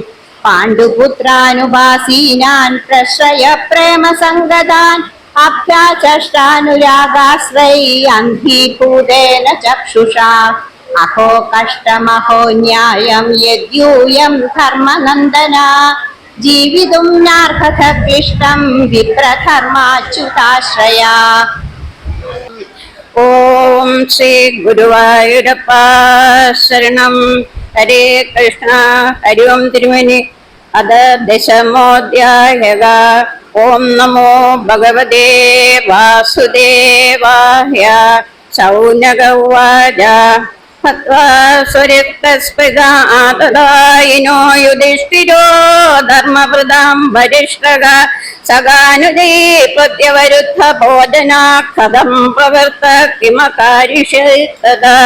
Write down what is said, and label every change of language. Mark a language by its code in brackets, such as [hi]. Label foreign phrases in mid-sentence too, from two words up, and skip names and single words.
[sa] पाण्डुपुत्रानुभासीनान् प्रश्रय प्रेमसङ्गतान् अभ्याचष्टानुरागाश्रै अन्धीभूतेन चक्षुषा अहो कष्टमहो न्यायं यद्यूयं धर्मनन्दना जीवितुं नार्हत क्लिष्टं विप्रधर्माच्युताश्रया ഓം ശ്രീ ഗുരുവായൂരപ്പ ശരണം. ഹരേ കൃഷ്ണ. ഹരി ഓം തിരുമേനി. അത് ദശമോധ്യായ. ഓം നമോ ഭഗവതേ വാസുദേവായ. ശൗനക ഉവാച സ്വരിക്തസ്പൃതാതദായിനോ യുധിഷ്ഠിരോ ധർമ്മവൃതാം വരിഷ്ഠഃ സഗാനുജൈ പ്രത്യവരുദ്ധ ഭോജനാ കഥം പ്രവർത്ത കിമകാരിഷ്യതദാ.